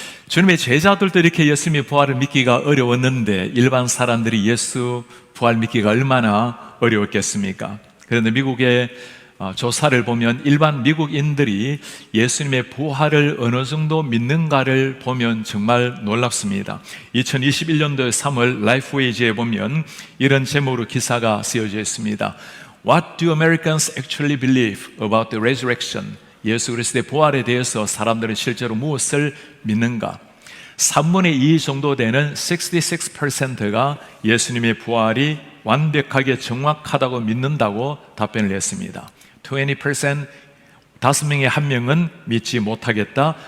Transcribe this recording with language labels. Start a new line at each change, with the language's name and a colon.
Korean: 주님의 제자들도 이렇게 예수님의 부활을 믿기가 어려웠는데 일반 사람들이 예수 부활 믿기가 얼마나 어려웠겠습니까? 그런데 미국의 조사를 보면 일반 미국인들이 예수님의 부활을 어느 정도 믿는가를 보면 정말 놀랍습니다. 2021년도 3월 라이프웨이즈에 보면 이런 제목으로 기사가 쓰여져 있습니다.
English: What do Americans actually believe about the resurrection?
Korean: 예수 그리스도의 부활에 대해서 사람들은 실제로 무엇을 믿는가? 3분의 2 정도 되는 66%가 예수님의 부활이 완벽하게 정확하다고 믿는다고 답변을 했습니다. 20%, 5명의 1명은 믿지 못하겠다.